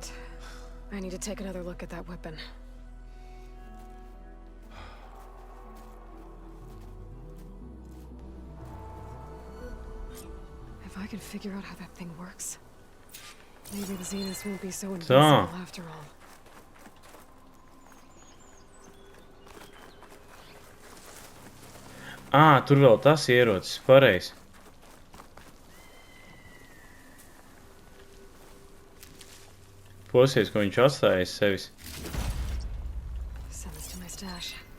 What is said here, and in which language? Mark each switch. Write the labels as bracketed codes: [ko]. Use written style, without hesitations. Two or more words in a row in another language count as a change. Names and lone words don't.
[en] I need to take another look at that weapon. If I can figure out how that thing works, maybe the Zeniths won't be so invincible after all. [lv] Tur vēl tas ierocis, pareizi. Posies, ko viņš atstāja aiz sevis. [en] Send this to my stash.